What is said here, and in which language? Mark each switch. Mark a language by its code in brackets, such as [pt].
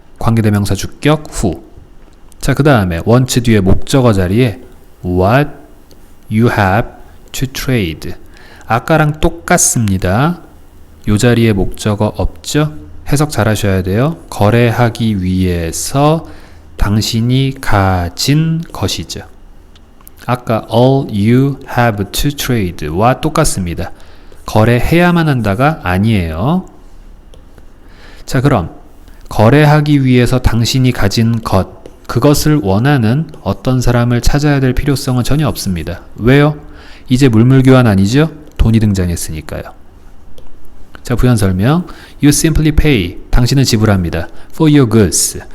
[ko] 관계대명사 주격 who. 자, 그 다음에 wants 뒤에 목적어 자리에 [en] what you have to trade. [ko] 아까랑 똑같습니다. 요 자리에 목적어 없죠? 해석 잘 하셔야 돼요. 거래하기 위해서 당신이 가진 것이죠. 아까 [en] all you have to trade [ko] 와 똑같습니다. 거래해야만 한다가 아니에요. 자, 그럼 거래하기 위해서 당신이 가진 것, 그것을 원하는 어떤 사람을 찾아야 될 필요성은 전혀 없습니다. 왜요? 이제 물물교환 아니죠? 돈이 등장했으니까요. 자, 부연 설명. [en] You simply pay. [ko] 당신은 지불합니다. [en] For your goods.